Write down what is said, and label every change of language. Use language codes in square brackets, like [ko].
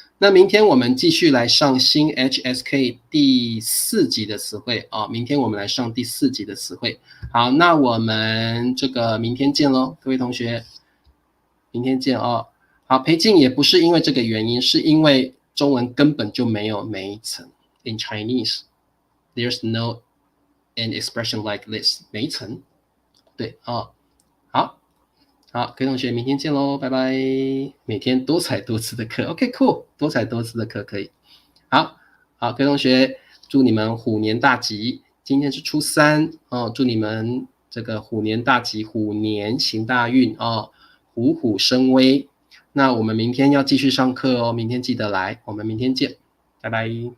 [zh] 那明天我们继续来上新 HSK 第4集的词汇明天我们来上第4集的词汇。好，那我们这个明天见咯，各位同学，明天见好，好，培静也不是因为这个原因，是因为中文根本就没有每一层。 [en] In Chinese, there's no an expression like this. [zh] 每一层，对哦。好，各位同学，明天见喽，拜拜。每天多彩多姿的课 ，OK cool， 多彩多姿的课可以。好，各位同学，祝你们虎年大吉。今天是初3哦，祝你们这个虎年大吉，虎年行大运哦，虎虎生威。那我们明天要继续上课哦，明天记得来，我们明天见，拜拜。